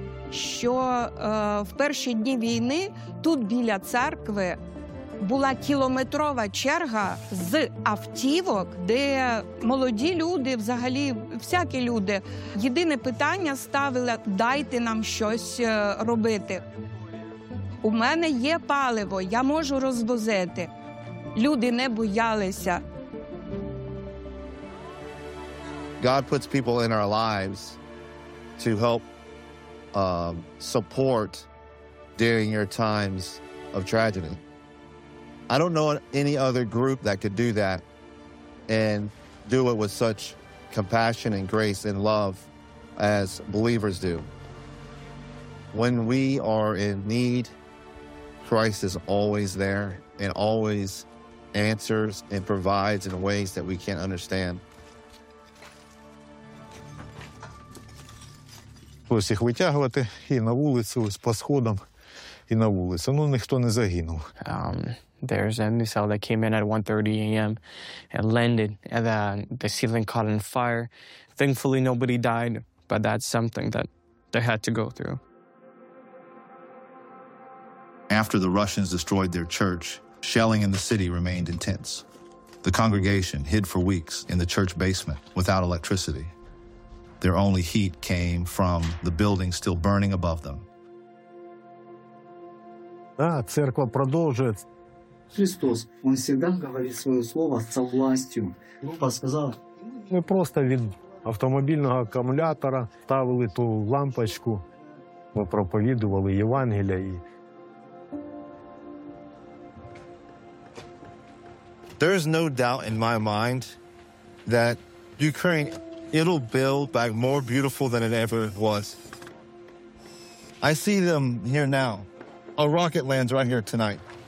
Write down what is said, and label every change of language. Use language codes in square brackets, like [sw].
[uk] Що в перші дні війни тут біля церкви була кілометрова черга з автівок, де молоді люди, взагалі всякі люди, єдине питання ставили – дайте нам щось робити. У мене є паливо, я можу розвозити. Люди не боялися. [en] God puts people in our lives to help support during your times of tragedy. I don't know any other group that could do that and do it with such compassion and grace and love as believers do. When we are in need, Christ is always there and always answers and provides in ways that we can't understand. [uk] Ось їх витягувати і на вулицю, ось по сходам, і на вулицю. Ну, ніхто не загинув. [en] There's a missile that came in at 1:30 a.m. and landed, and the ceiling caught on fire. Thankfully, nobody died, but that's something that they had to go through. After the Russians destroyed their church, shelling in the city remained intense. The congregation hid for weeks in the church basement without electricity. Their only heat came from the building still burning above them. [uk] Да, церква продовжує. Христос, він завжди говорить своє слово з властю. Він сказав, ми просто від автомобільного акумулятора ставили ту лампочку, ми проповідували Євангелія і [en] There's no doubt in my mind that Ukraine, it'll build back more beautiful than it ever was. I see them here now. A rocket lands right here tonight.